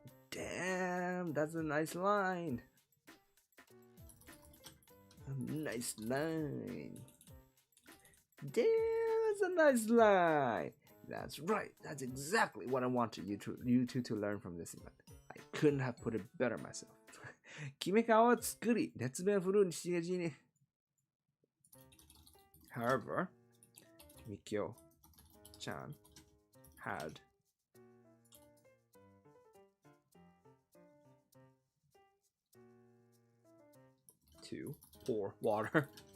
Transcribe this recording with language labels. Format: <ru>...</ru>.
<en>Damn, that's a nice line. A nice line. Damn, that's a nice line. That's right. That's exactly what I wanted you two to learn from this event. I couldn't have put it better myself.</en> <ja>決め顔を作り、熱弁振るうにしげじに。</ja> <en>However, Mikio-chan had to pour water.</en>